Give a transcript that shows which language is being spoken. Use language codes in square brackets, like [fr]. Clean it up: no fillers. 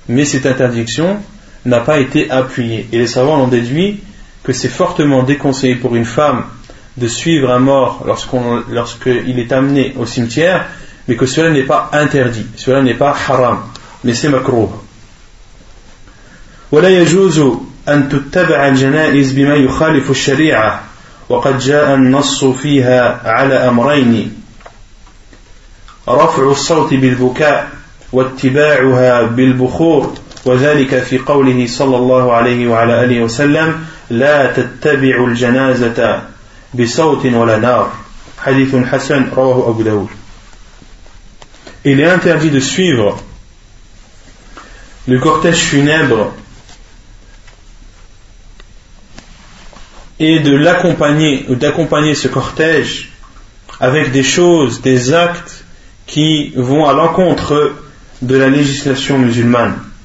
[fr] Et les savants l'ont déduit que c'est fortement déconseillé pour une femme de suivre un mort lorsqu'il est amené au cimetière, mais que cela n'est pas interdit, cela n'est pas haram, mais c'est makruh. [ar] ولا يجوز أن تتبع الجنائز بما يخالف الشريعة وقد جاء النص فيها على أمرين: رفع الصوت بالبكاء واتباعها بالبخور، وذلك في قوله صلى الله عليه وعلى آله وسلم: لا تتبع الجنازة بصوت ولا نار. حديث حسن رواه أبو داود. [fr] Il est interdit de suivre le cortège funèbre et de l'accompagner ou d'accompagner ce cortège avec des choses, des actes qui vont à l'encontre de la législation musulmane.